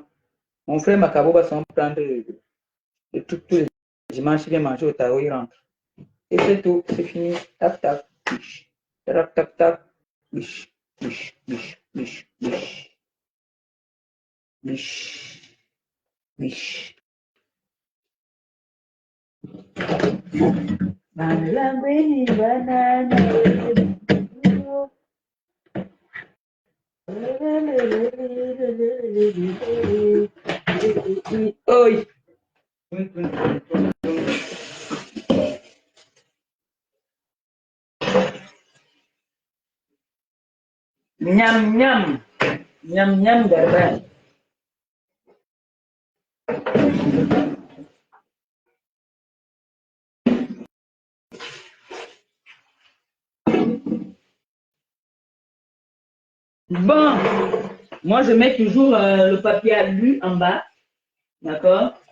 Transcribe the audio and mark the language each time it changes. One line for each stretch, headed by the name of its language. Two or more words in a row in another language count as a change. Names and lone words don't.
French: Mon frère Macabo va s'en prendre tous les dimanches, il vient manger au tarot, il rentre. Et c'est tout, c'est fini. Tac, tac, biche. Tac, tac, tac, biche, biche, biche, biche, biche. Biche, biche. Oi. Nham nham. Nham nham derrière. Bon, moi je mets toujours le papier alu en bas, d'accord?